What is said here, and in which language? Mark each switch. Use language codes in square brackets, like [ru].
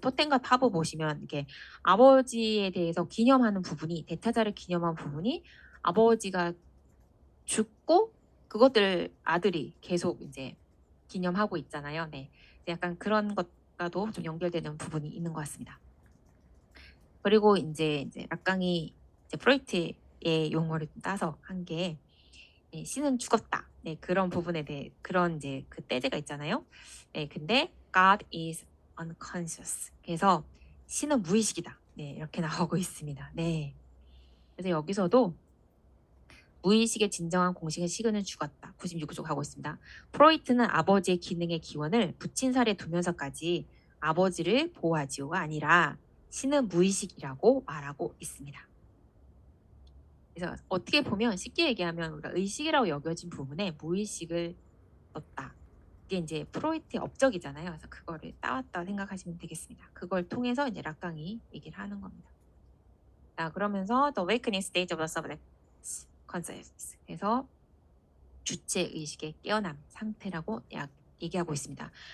[ko] 토템과 타보 보시면 이렇게 아버지에 대해서 기념하는 부분이 대타자를 기념한 부분이 아버지가 죽고 그것들 아들이 계속 이제 기념하고 있잖아요. 네, 약간 그런 것과도 좀 연결되는 부분이 있는 것 같습니다. 그리고 이제 락강이 이제 프로이트의 용어를 따서 한 게 네, 신은 죽었다. 네, 그런 부분에 대해 그런 이제 그 떼제가 있잖아요. 네, 근데 [en] God is unconscious. [ko] 그래서 신은 무의식이다. 네, 이렇게 나오고 있습니다. 네. 그래서 여기서도 무의식의 진정한 공식은 시그는 죽었다. 96쪽 하고 있습니다. 프로이트는 아버지의 기능의 기원을 부친 살에 두면서까지 아버지를 보호하지요가 아니라 신은 무의식이라고 말하고 있습니다. 그래서 어떻게 보면 쉽게 얘기하면 우리가 의식이라고 여겨진 부분에 무의식을 넣었다. 이게 이제 프로이트의 업적이잖아요. 그래서 그거를 따왔다 생각하시면 되겠습니다. 그걸 통해서 이제 락강이 얘기를 하는 겁니다. 자, 그러면서 [en] the awakening stage of the subject consciousness. [ko] 그래서 주체 의식의 깨어남 상태라고 얘기하고 있습니다.